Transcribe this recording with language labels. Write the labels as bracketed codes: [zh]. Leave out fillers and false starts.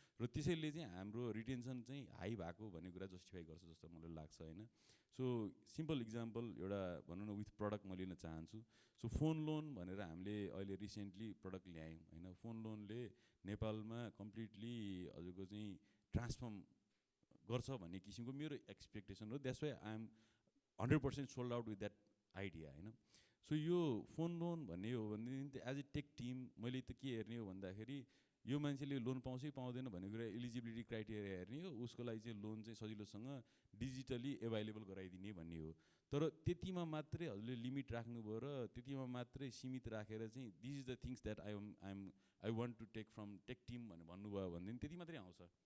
[ne] र त्यसैले चाहिँ हाम्रो रिटेन्सन चाहिँ हाई भएको भन्ने कुरा जस्टिफाई गर्छ जस्तो मलाई लाग्छ, होइन। सो [en] simple example [ne] एउटा भनौँ न विथ प्रडक्ट म लिन चाहन्छु। सो फोन लोन भनेर हामीले अहिले रिसेन्टली प्रडक्ट ल्यायौँ, होइन। फोन लोनले नेपालमा कम्प्लिटली हजुरको चाहिँ ट्रान्सफर्म गर्छ भन्ने किसिमको मेरो एक्सपेक्टेसन हो। [en] That's why I am 100% sold out with that idea, होइन। [ne] सो यो फोन लोन भन्ने हो भनेदेखि [en] as a tech team [ne] मैले त के हेर्ने हो भन्दाखेरि यो मान्छेले लोन पाउँछ कि पाउँदैन भन्ने कुरा एलिजिबिलिटी क्राइटेरिया हेर्ने हो, उसको लागि चाहिँ लोन चाहिँ सजिलोसँग डिजिटली एभाइलेबल गराइदिने भन्ने हो। तर त्यतिमा मात्रै हजुरले लिमिट राख्नुभयो र त्यतिमा मात्रै सीमित राखेर चाहिँ [en] this is the things that I want to take from tech team [ne] भनेर भन्नुभयो भनेदेखि त्यति मात्रै आउँछ।